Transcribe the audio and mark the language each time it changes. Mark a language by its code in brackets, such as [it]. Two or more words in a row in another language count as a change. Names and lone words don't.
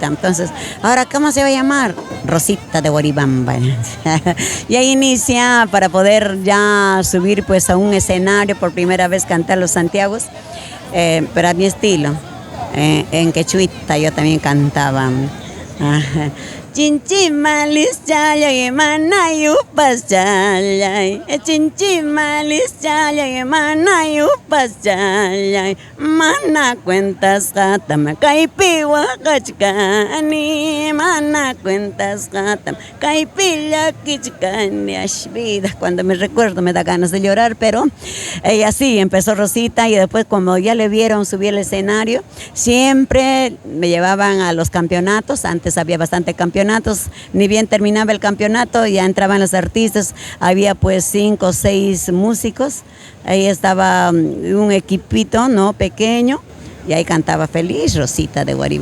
[es] Entonces, ¿ahora cómo se va a llamar? Rosita de Guaribamba. Y ahí inicia para poder ya subir pues a un escenario, por primera vez cantar los Santiagos, pero a mi estilo. En quechuita yo también cantaba. [qu] Chinchimalis chalay manayupas chalay, chinchimalis chalay manayupas chalay, mana cuentas gatam kaipiwa kachkani, mana cuentas gatam kaipilla kichkani. [es] Vida, cuando me recuerdo me da ganas de llorar, pero así empezó Rosita y después como ya le vieron subir al escenario, siempre me llevaban a los campeonatos. Antes había bastante campeonatos, ni bien terminaba el campeonato ya entraban los artistas, había pues 5 o 6 músicos, ahí estaba un equipito, ¿no?, pequeño, y ahí cantaba feliz Rosita de Guaribamba.